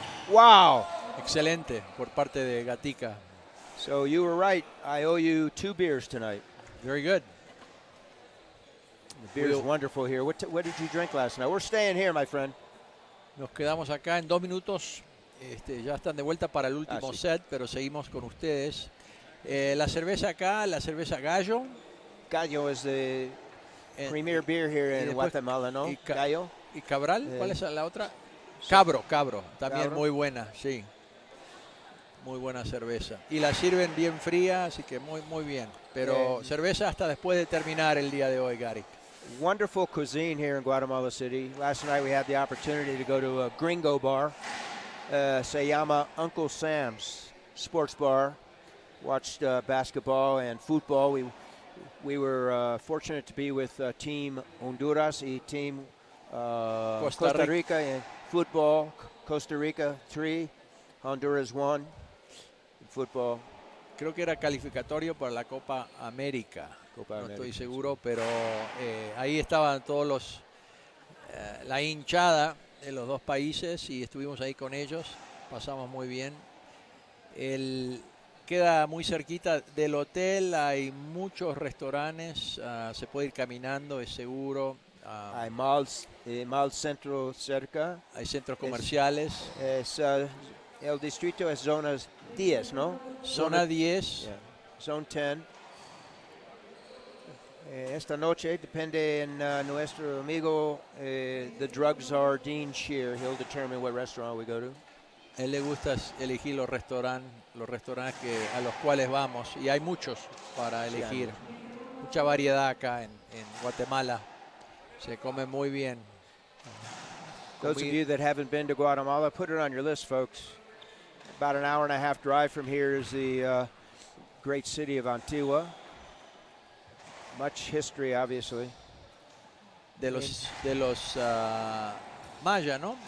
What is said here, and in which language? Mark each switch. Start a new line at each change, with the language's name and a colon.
English: Wow.
Spanish: Excelente por parte de Gatica.
English: So you were right. I owe you 2 beers tonight. Very good. The beer's wonderful here. What did you drink last night? We're staying here, my friend.
Spanish: Nos quedamos acá en 2 minutos. Ya están de vuelta para el último sí. set, pero seguimos con ustedes. La cerveza acá, la cerveza Gallo.
English: Gallo is the premier beer here in Guatemala, ¿no? Gallo.
Spanish: ¿Y Cabral? ¿Cuál es la otra? Cabro. También Cabro. muy buena, sí. Muy buena cerveza. Y la sirven bien fría, así que muy bien. Pero cerveza hasta después de terminar el día de hoy, Gary.
English: Wonderful cuisine here in Guatemala City. Last night we had the opportunity to go to a gringo bar.
Spanish: Se llama
English: Uncle Sam's Sports Bar. Watched basketball and football. We were fortunate to be with Team Honduras y Team Costa Rica in football. Costa Rica 3, Honduras 1 in football.
Spanish: Creo que era calificatorio para la Copa América. No estoy seguro, pero ahí estaban todos la hinchada de los dos países y estuvimos ahí con ellos. Pasamos muy bien. Queda muy cerquita del hotel, hay muchos restaurantes, se puede ir caminando, es seguro. Hay malls centro cerca. Hay centros comerciales. El distrito es zona 10, ¿no? Zona 10.
English: Yeah. Zone 10.
Spanish: Esta noche depende en nuestro amigo,
English: the drugs czar
Spanish: Dean Shear.
English: He'll determine what restaurant we go to.
Spanish: A él le gusta elegir los restaurantes a los cuales vamos, y hay muchos para elegir. Sí, mucha variedad acá en Guatemala. Se come muy bien.
English: Those of you that haven't been to Guatemala, put it on your list, folks. About an hour and a half drive from here is the great city of Antigua. Much history, obviously.
Spanish: De los Maya, no?